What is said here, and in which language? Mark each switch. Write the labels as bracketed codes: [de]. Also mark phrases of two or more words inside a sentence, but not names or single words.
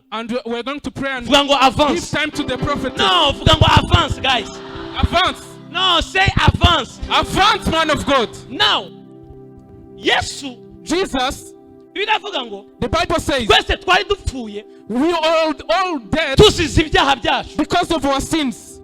[en] And we're going to pray and [rn] vuga ngo avance. [en] Give time to the prophet. No, [rn] vuga ngo [en] advance guys. Advance. No, say advance. Advance, man of God. Now, Jesus, the Bible says, we are all dead because of our sins.